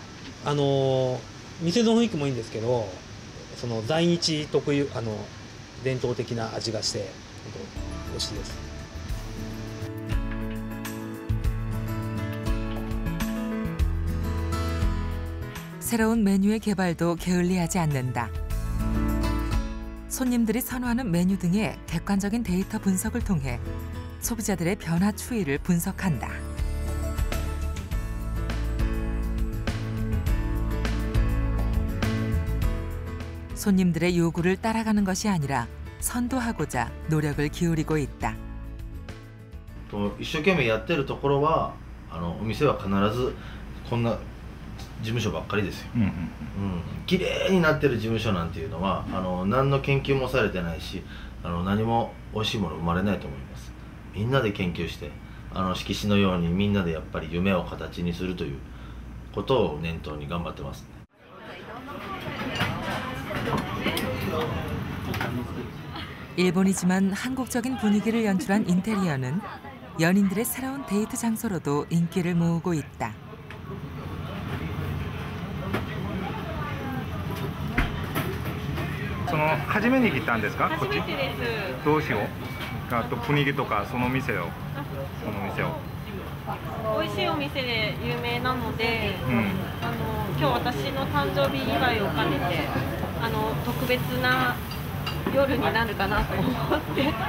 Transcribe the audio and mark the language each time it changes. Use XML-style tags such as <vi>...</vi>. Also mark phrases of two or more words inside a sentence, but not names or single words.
<ja>店の雰囲気もいいんですけど、その在日特有伝統的な味がして本当美味しいです。</ja> <ko>새로운 메뉴의 개발도 게을리하지 않는다. 손님들이 선호하는 메뉴 등의 객관적인 데이터 분석을 통해 소비자들의 변화 추이를 분석한다. 손님들의 요구를 따라가는 것이 아니라 선도하고자 노력을 기울이고 있다.</ko> <ja>一生懸命やってるところはお店は必ずこんな事務所ばっかりですよ。綺麗になってる事務所なんていうのは何の研究もされてないし何も美味しいもの生まれないと思います。みんなで研究して色紙のようにみんなでやっぱり夢を形にするということを念頭に頑張ってますね。</ja> <ko>일본이지만 한국적인 분위기를 연출한 인테리어는 연인들의 새로운 데이트 장소로도 인기를 모으고 있다.</ko> <ja>初めに来たんですか？こっち？初めてです。どうしよう？あと雰囲気とかその店を。美味しいお店で有名なので、今日私の誕生日祝いを兼ねて特別な夜になるかなと思って。</ja>